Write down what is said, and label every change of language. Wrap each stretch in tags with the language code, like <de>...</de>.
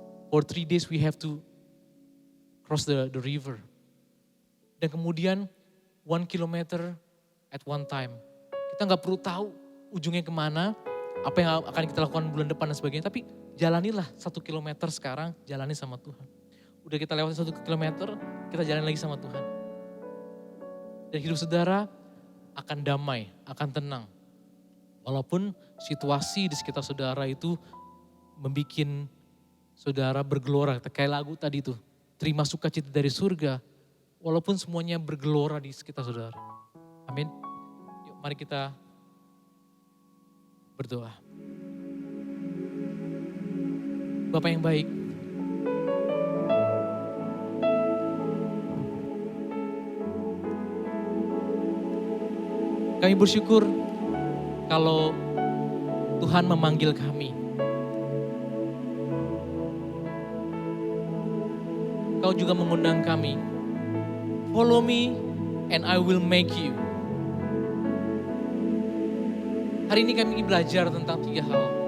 <en>For 3 days we have to cross the river.</en> <id>Dan kemudian 1 kilometer</id> <en>at one time.</en> <id>Kita gak perlu tahu ujungnya kemana, apa yang akan kita lakukan bulan depan dan sebagainya. Tapi jalanilah 1 kilometer sekarang, jalani sama Tuhan. Udah kita lewati 1 kilometer, kita jalan lagi sama Tuhan. Dan hidup saudara akan damai, akan tenang. Walaupun situasi di sekitar saudara itu membuat saudara bergelora. Kayak lagu tadi itu, terima sukacita dari surga. Walaupun semuanya bergelora di sekitar saudara. Amin. Yuk mari kita berdoa. Bapak yang baik, kami bersyukur kalau Tuhan memanggil kami. Kau juga mengundang kami.</id> <en>Follow me and I will make you.</en> <id>Hari ini kami ingin belajar tentang 3 hal.</id>